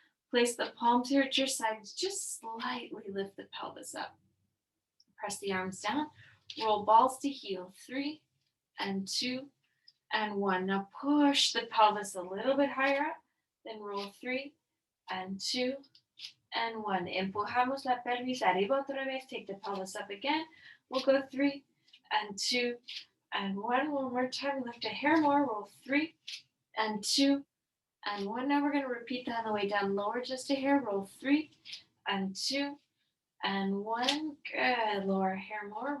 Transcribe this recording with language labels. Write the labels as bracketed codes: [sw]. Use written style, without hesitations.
[en] Place the palms here at your sides. Just slightly lift the pelvis up. Press the arms down. Roll balls to heel. 3 and 2 and 1. Now push the pelvis a little bit higher up. Then roll 3 and 2 and 1. [es] Empujamos la pelvis arriba otra vez. [en] Take the pelvis up again. We'll go 3 and 2 and 1. One more time. Lift a hair more. Roll 3 and 2 and 1. Now we're going to repeat that on the way down. Lower just a hair. Roll 3 and 2 and 1. Good. Lower a hair more.